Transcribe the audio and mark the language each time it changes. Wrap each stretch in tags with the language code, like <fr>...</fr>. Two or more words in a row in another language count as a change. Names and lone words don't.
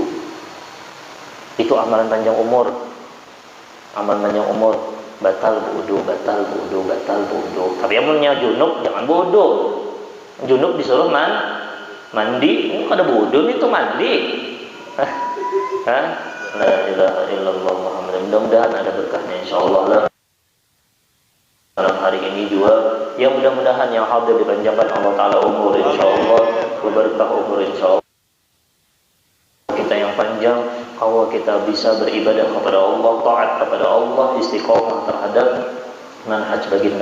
<id>Itu amalan panjang umur. Amalan panjang umur. Batal wudu. Tapi amunnya junub jangan wudu. Junub disuruh mandi.</id> <bjn>Kada wudu itu mandi.</bjn> <ar>La ilaha illallah Muhammad.</ar> <id>Mudah-mudahan ada berkahnya insyaallah lah. Dalam hari ini juga yang mudah-mudahan yang hadir dipanjangkan Allah taala umur insyaallah, berkah umur insyaallah. Kita yang panjang, kalau kita bisa beribadah kepada Allah, taat kepada Allah, istiqomah terhadap manhaj baginda</id>